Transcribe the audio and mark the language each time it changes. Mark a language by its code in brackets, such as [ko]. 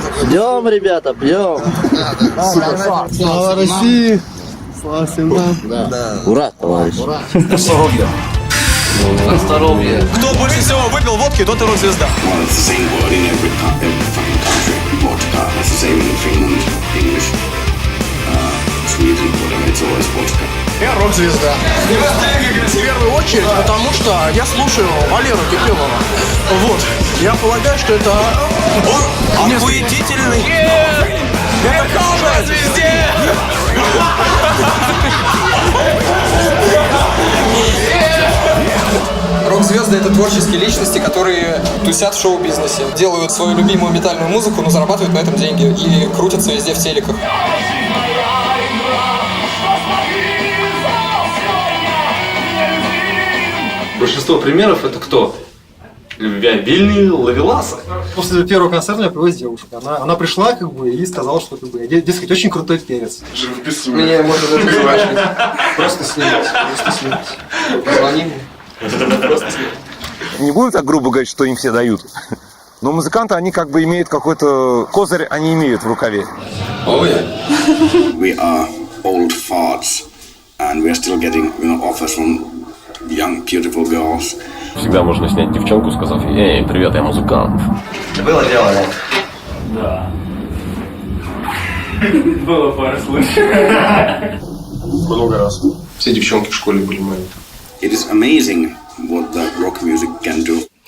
[ru] Пьем, ребята, пьем. Слава России! Слава всем нам! Ура, товарищ! Здоровье. Кто больше всего выпил водки, тот и рок-звезда. [en] Well, it's the same word in every fucking country. Vodka, it's the same in Finland, English, Sweden, whatever, it's always vodka. [ru] Я рок-звезда. В первую очередь, потому что я слушаю Валеру Кипелова. Вот. Я полагаю, что это... Он охуетительный. Это каша звезде. Рок-звезды — это творческие личности, которые тусят в шоу-бизнесе, делают свою любимую метальную музыку, но зарабатывают на этом деньги и крутятся везде в телеках. Большинство примеров это кто? Любвеобильные ловеласы. После первого концерта меня привез девушка. Она пришла как бы и сказала, что как бы, я, дескать, очень крутой перец. Меня можно это просто снять. Позвони мне. Не будем так грубо говорить, что им все дают. Но музыканты, они как бы имеют какой-то козырь, они имеют в рукаве. [en] Oh yeah. We are old farts, and we are still getting, offers from young, beautiful girls. [ru] Всегда можно снять девчонку, сказав ей: «Эй, привет, я музыкант». Было дело, Да. Было пару случаев. Много раз. Все девчонки в школе были мои. [en] It is amazing what the rock music can do.